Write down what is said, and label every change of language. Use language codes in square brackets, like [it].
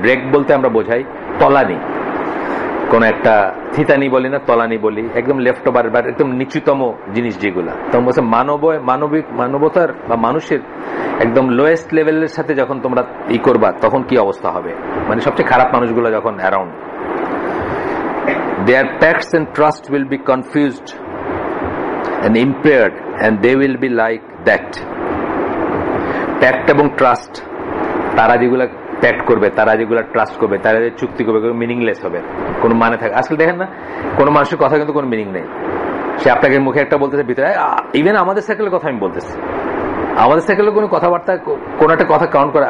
[bn] Drag বলতে আমরা বোঝাই তলানি, কোন একটা থিতানি বলি না, তলানি বলি, একদম লেফট ওভার বা একদম নিচুতম জিনিস যেগুলা। তখন বলছে মানবতার বা মানুষের একদম লোয়েস্ট লেভেলের সাথে যখন তোমরা করবা, তখন কি অবস্থা হবে, মানে সবচেয়ে খারাপ মানুষগুলো যখন around. [en] Their pacts and trust will be confused and impaired, and they will be like that. [bn] Pact এবং ট্রাস্ট, তারা যেগুলা প্যাক্ট করবে, তারা যেগুলা ট্রাস্ট করবে, তারা যে চুক্তি করবে, মিনিংলেস হবে, কোনো মানে থাকে। আজকাল দেখেন না, কোনো মানুষের কথা কিন্তু কোনো মিনিং নেই। সে আপনাকে মুখে একটা বলতেছে, ভিতরে ইভেন আমাদের সাইকেলের কথা আমি বলতেছি, আমাদের সাইকেলের কোনো কথাবার্তা, কোন একটা কথা কাউন্ট করে।